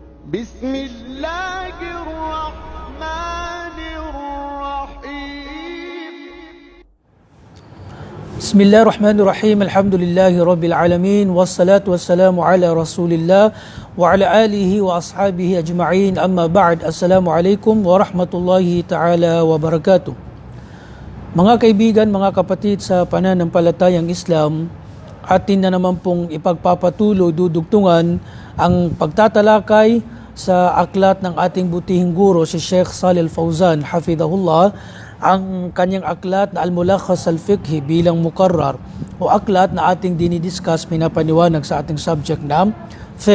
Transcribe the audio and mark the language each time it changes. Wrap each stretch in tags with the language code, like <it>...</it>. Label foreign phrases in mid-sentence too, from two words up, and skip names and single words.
<ar>بسم الله الرحمن الرحيم بسم الله الرحمن الرحيم الحمد لله رب العالمين والصلاة والسلام على رسول الله وعلى آله وأصحابه أجمعين أما بعد السلام عليكم ورحمة الله تعالى وبركاته.</ar> <tl>Mga kaibigan, mga kapatid sa pananampalatayang Islam, atin na naman pong ipagpapatuloy, dudugtungan ang pagtatalakay sa aklat ng ating butihing guro si Sheikh Shalih Al Fawzan hafidhahullah, ang kanyang aklat na Al-Mulakhas Al-Fiqhi bilang mukarrar o aklat na ating dinidiscuss, pinapaniwanag sa ating subject na fiqh.</tl>